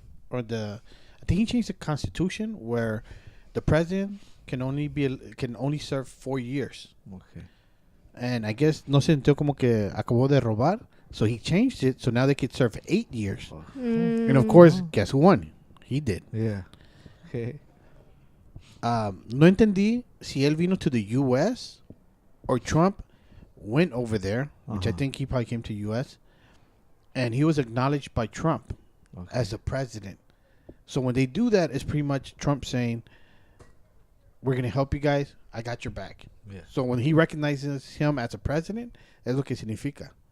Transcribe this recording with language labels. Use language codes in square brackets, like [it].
[en] Or I think he changed the Constitution where the president can only serve 4 years. Okay. And I guess no se sintió como que acabó de robar, so he changed it so now they could serve 8 years. And of course, guess who won? He did. Yeah. Okay. [es] No entendí si él vino to the U.S. [en] or Trump went over there, which I think he probably came to U.S. and he was acknowledged by Trump as the president. So when they do that, it's pretty much Trump saying, we're going to help you guys. I got your back. Yeah. So when he recognizes him as a president, es lo que significa.